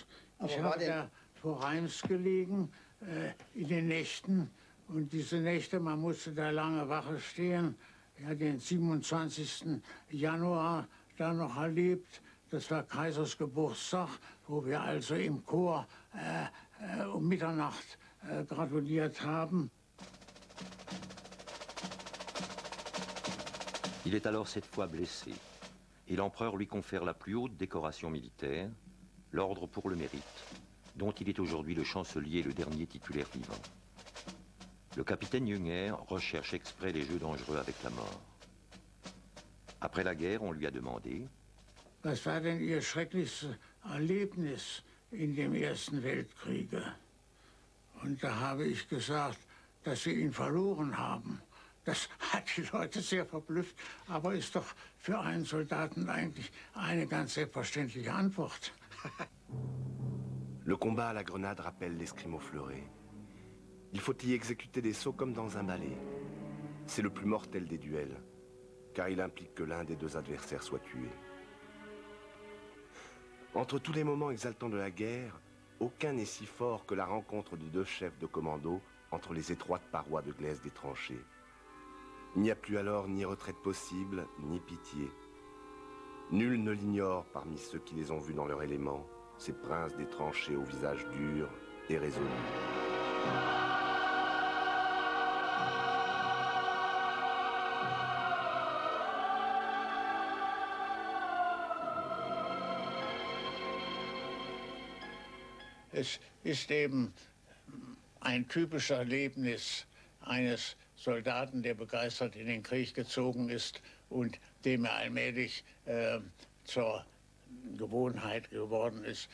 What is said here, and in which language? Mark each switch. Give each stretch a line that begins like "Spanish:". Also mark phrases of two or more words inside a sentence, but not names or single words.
German: Ich habe da vor Reims gelegen in den Nächten, und diese Nächte, man musste da lange Wache stehen. Ich hatte den 27. Januar da noch erlebt. Das war Kaisers Geburtstag, wo wir also im Chor um Mitternacht gratuliert haben.
French: Il est alors cette fois blessé, et l'empereur lui confère la plus haute décoration militaire, l'Ordre pour le Mérite, dont il est aujourd'hui le chancelier et le dernier titulaire vivant. Le capitaine Junger recherche exprès les jeux dangereux avec la mort. Après la guerre, on lui a demandé:
German: Was war denn Ihr schrecklichstes Erlebnis in dem Ersten Weltkriege? Und da habe ich gesagt, dass wir ihn verloren haben. Das hat die Leute sehr verblüfft, aber ist doch für einen Soldaten eigentlich eine ganz selbstverständliche Antwort.
French: Le combat à la grenade rappelle l'escrime au fleuret. Il faut y exécuter des sauts comme dans un ballet. C'est le plus mortel des duels, car il implique que l'un des deux adversaires soit tué. Entre tous les moments exaltants de la guerre, aucun n'est si fort que la rencontre de deux chefs de commando entre les étroites parois de glaise des tranchées. Il n'y a plus alors ni retraite possible, ni pitié. Nul ne l'ignore parmi ceux qui les ont vus dans leur élément, ces princes des tranchées au visage dur et résolu.
German: Es ist eben ein typisches Erlebnis eines Soldaten, der begeistert in den Krieg gezogen ist und dem er allmählich zur Gewohnheit geworden ist.